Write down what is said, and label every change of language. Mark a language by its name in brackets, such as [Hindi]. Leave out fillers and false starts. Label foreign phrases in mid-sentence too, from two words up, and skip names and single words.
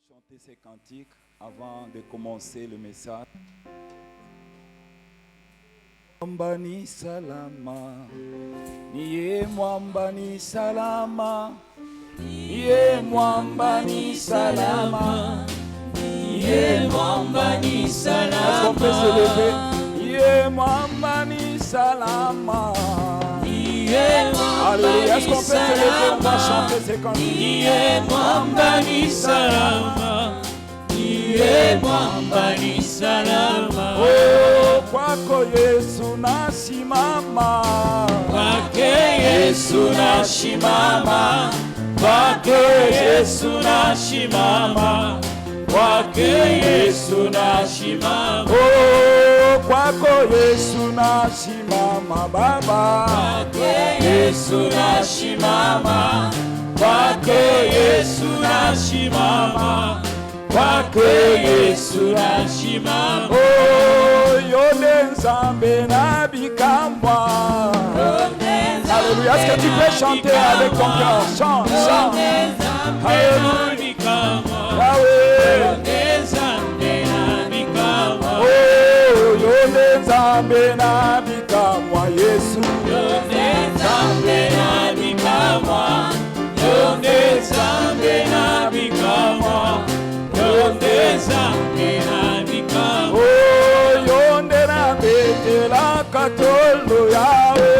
[French] chanter ces cantiques avant de commencer le message. [Swahili] Mwamba ni salama, niye mwamba ni salama, niye mwamba ni salama, niye mwamba ni salama. [French] Est-ce qu'on peut se lever? [Swahili] Niye mwamba ni salama. [French] Alléluia, est-ce qu'on peut se lever? On va chanter ces cantiques. [Swahili] Niye mwamba ni salama, niye mwamba ni salama. Oh, kwako Yesu nasimama, kwake Yesu nasimama, kwake Yesu nasimama, kwake Yesu nasimama. oh, kwako Yesu nasimama Baba, kwake Yesu nasimama, kwake Yesu nasimama, kwake Yesu nasimama. [Lingala] oh, yone nzambe na bikamwa. [French] Alléluia, est-ce que tu peux chanter avec ton cœur? Chante, chante. Alléluia, Yahweh. [Lingala] Oh, yone nzambe na bikamwa Yesu. Oh, yonde na betela katolo Yahweh.